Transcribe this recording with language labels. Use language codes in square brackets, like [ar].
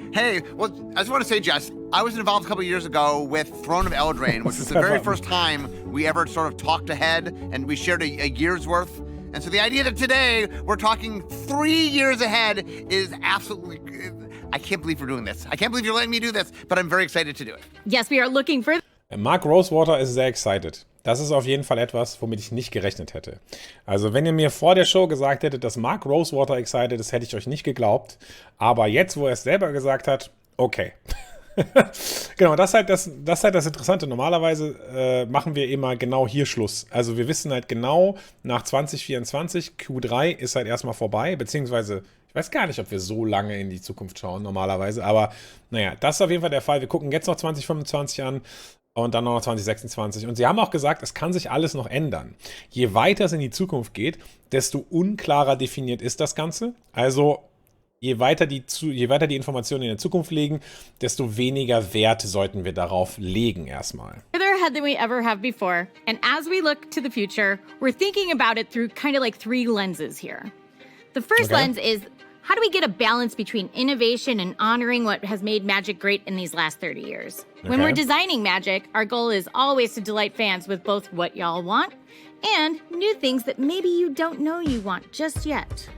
[en] Hey, well, I just want to say, Jess, I was involved a couple years ago with Throne of Eldraine, which was the very first time we ever sort of talked ahead, and we shared a year's worth. And so the idea that today we're talking 3 years ahead is absolutely... I can't believe we're doing this. I can't believe you're letting me do this, but I'm very excited to do it. Yes, we are looking for... [de] Mark Rosewater ist sehr excited. Das ist auf jeden Fall etwas, womit ich nicht gerechnet hätte. Also wenn ihr mir vor der Show gesagt hättet, dass Mark Rosewater excited ist, hätte ich euch nicht geglaubt. Aber jetzt, wo er es selber gesagt hat, okay. Genau, das ist halt das Interessante. Normalerweise machen wir immer genau hier Schluss. Also wir wissen halt genau, nach 2024, Q3 ist halt erstmal vorbei, beziehungsweise ich weiß gar nicht, ob wir so lange in die Zukunft schauen normalerweise, aber naja, das ist auf jeden Fall der Fall. Wir gucken jetzt noch 2025 an. Und dann noch 2026. Und sie haben auch gesagt, es kann sich alles noch ändern. Je weiter es in die Zukunft geht, desto unklarer definiert ist das Ganze. Also je weiter die Informationen in der Zukunft liegen, desto weniger Wert sollten wir darauf legen erstmal. [en] Further ahead than we ever have before. And as we look to the future, we're thinking about it through kind of like 3 lenses here. The first lens is, how do we get a balance between innovation and honoring what has made Magic great in these last 30 years? When we're designing Magic, our goal is always to delight fans with both what y'all want and new things that maybe you don't know you want just yet.